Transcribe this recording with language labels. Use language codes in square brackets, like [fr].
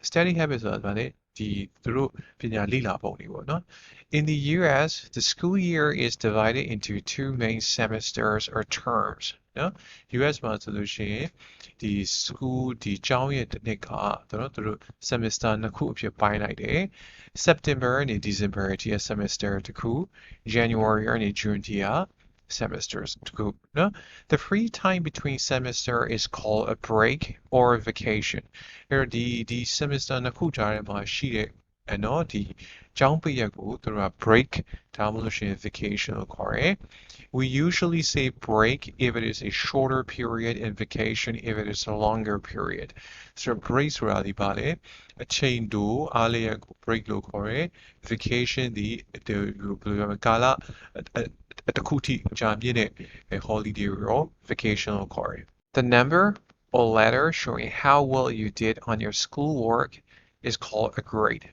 [en] Study habits [my] ဆိုတာဗာလေဒီသူတို့ပညာလေ့လာပုံတွေပေါ့နော် [en] In the US, the school year is divided into two main semesters or terms. [my] နော် US မှာဆိုလို့ရှိရင်ဒီ school ဒီကျောင်းရဲ့တစ်နှစ်ကသူတို့ semester နှစ်ခုအဖြစ်ပိုင်းလိုက်တယ် September နဲ့ December အထိ semester တစ်ခု January နဲ့ June အထိ semesters no? [en] The free time between semester is called a break or a vacation. [my] Here the semester နှစ်ခုကြားထဲမှာရှိတဲ့နော်ဒီကျောင်းပိတ်ရက်ကိုသူတို့က break ဒါမှမဟုတ်ရှင် vacation လို့ခေါ်တယ် [en] We usually say break if it is a shorter period and vacation if it is a longer period. [my] So break ဆိုတာဒီပါလေအချိန်တိုအားလျက်ကို break လို့ခေါ်တယ် vacation ဒီဘယ်လိုပြောမလဲကာလတစ်ခုထိကြာမြင့်တဲ့ holiday ရော vacation လို့ခေါ်တယ် [en] The number or letter showing how well you did on your schoolwork is called a grade.